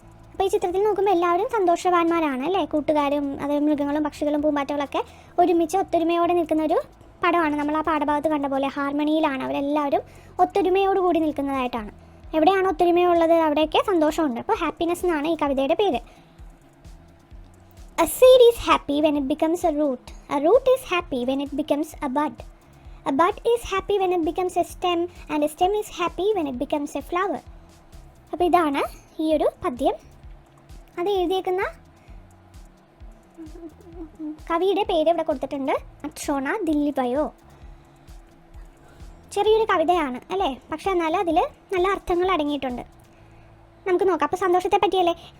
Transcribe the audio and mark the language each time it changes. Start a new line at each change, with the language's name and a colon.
Malayalam: അപ്പോൾ ഈ ചിത്രത്തിൽ നോക്കുമ്പോൾ എല്ലാവരും സന്തോഷവാന്മാരാണ് അല്ലേ. കൂട്ടുകാരും അതായത് മൃഗങ്ങളും പക്ഷികളും പൂമ്പാറ്റകളൊക്കെ ഒരുമിച്ച് ഒത്തൊരുമയോടെ നിൽക്കുന്ന ഒരു പടമാണ്. നമ്മൾ ആ പാഠഭാഗത്ത് കണ്ട പോലെ ഹാർമണിയിലാണ് അവരെല്ലാവരും ഒത്തൊരുമയോടുകൂടി നിൽക്കുന്നതായിട്ടാണ്. എവിടെയാണ് ഒത്തൊരുമയുള്ളത് അവിടെയൊക്കെ സന്തോഷമുണ്ട്. അപ്പോൾ ഹാപ്പിനെസ് എന്നാണ് ഈ കവിതയുടെ പേര്.
English: A seed is happy when it becomes a root. A root is happy when it becomes a bud. A bud is happy when it becomes a stem, and a stem is happy when it becomes a flower.
Malayalam: അപ്പോൾ ഇതാണ് ഈ ഒരു പദ്യം. അത് എഴുതിയേക്കുന്ന കവിയുടെ പേര് ഇവിടെ കൊടുത്തിട്ടുണ്ട്, അക്ഷോണ ദില്ലിബയോ. ചെറിയൊരു കവിതയാണ് അല്ലേ, പക്ഷെ എന്നാൽ അതിൽ നല്ല അർത്ഥങ്ങൾ അടങ്ങിയിട്ടുണ്ട്. നമുക്ക് നോക്കാം. അപ്പോൾ സന്തോഷത്തെ പറ്റിയല്ലേ.